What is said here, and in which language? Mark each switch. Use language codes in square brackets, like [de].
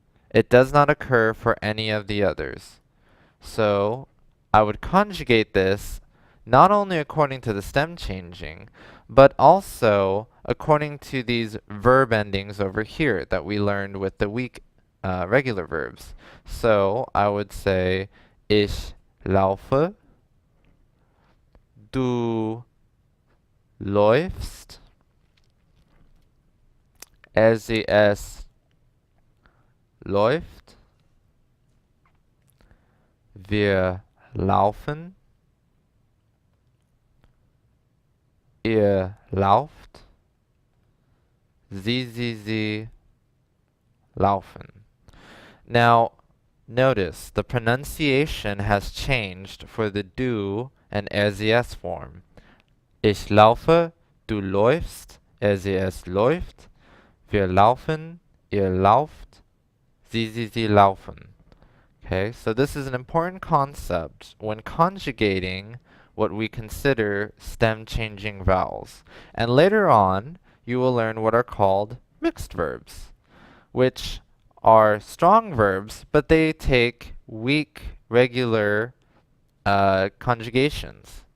[en] It does not occur for any of the others. So I would conjugate this not only according to the stem changing, but also according to these verb endings over here that we learned with the weak regular verbs. [de] So I would say ich laufe, du läufst, es läuft, wir laufen, ihr lauft, sie laufen. [en] Now, notice the pronunciation has changed for the do and es form. [de] Ich laufe, du läufst, es läuft, wir laufen, ihr lauft, sie laufen. [en] Okay, so this is an important concept when conjugating what we consider stem changing vowels. And later on, you will learn what are called mixed verbs, which are strong verbs, but they take weak, regular conjugations.